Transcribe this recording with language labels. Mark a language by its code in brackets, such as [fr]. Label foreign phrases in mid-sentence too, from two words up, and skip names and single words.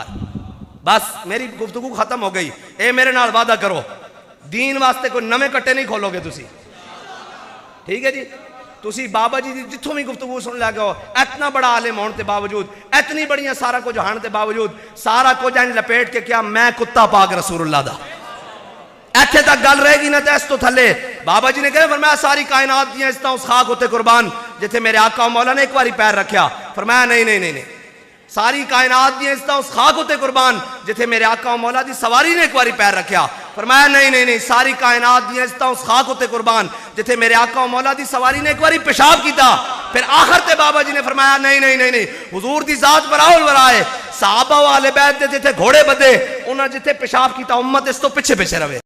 [ur] بس میری گفتگو ختم ہو گئی. [pa] اے میرے نال وعدہ کرو دین واسطے کوئی نویں کٹے نہیں کھولو گے تسی, ٹھیک ہے جی؟ تسی بابا جی جتھوں بھی گفتگو سن لگے ہو, اتنا بڑا عالم ہون تے باوجود, اتنی بڑیاں سارا کچھ ہان تے باوجود, سارا کچھ این لپیٹ کے کیا میں کتا پاک رسول اللہ دا. ایتھے تک گل رہے گی نہ تے اس تو تھلے. بابا جی نے کہا فرمایا ساری کائنات دیاں اس طرح اس خاک ہوتے قربان جتھے میرے آقا و مولا نے ایک باری پیر رکھیا. فرمایا نہیں نہیں نہیں نہیں, ساری کائنات دیاں اس طرح اس خاک ہوتے قربان جتھے میرے آقا و مولا دی سواری نے ایک باری پیر رکھیا. فرمایا نہیں نہیں نہیں, ساری کائنات دیاں اس طرح اس خاک ہوتے قربان جتھے میرے آقا و مولا دی سواری نے ایک باری پیشاب کیتا. پھر آخر تے بابا جی نے فرمایا نہیں نہیں نہیں نہیں, حضور دی ذات براؤل برائے صحابہ و اہل بیت دے جتھے گھوڑے بدے انہاں جتھے پیشاب کیتا امت اس تو پیچھے پیچھے رہے.